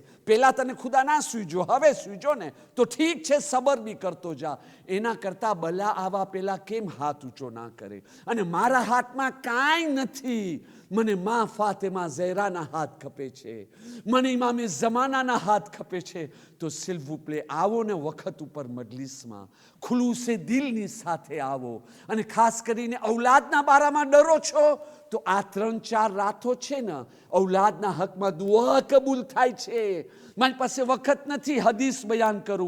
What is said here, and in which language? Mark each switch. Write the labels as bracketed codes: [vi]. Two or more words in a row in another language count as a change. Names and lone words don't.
[gu] પહેલા તને ખુદા ના સૂજો, હવે સૂજો ને તો ઠીક છે, સબર બી કરતો જા. એના કરતા બલા આવા પહેલા કેમ હાથ ઊંચો ના કરે? અને મારા હાથમાં કાંઈ નથી, મને મા ફાતિમા ઝહરાના હાથ ખપે છે, મને ઇમામે ઝમાનાના હાથ ખપે છે. તો [fr] s'il vous plaît [gu] આવો ને વખત ઉપર મજલિસમાં, ખુલૂસે દિલની સાથે આવો. અને ખાસ કરીને ઔલાદના બારામાં ડરો છો તો આ 3-4 રાતો છે ને, ઔલાદના હકમાં દુઆ કબૂલ થાય છે. મારી પાસે વખત નથી હદીસ બયાન કરું.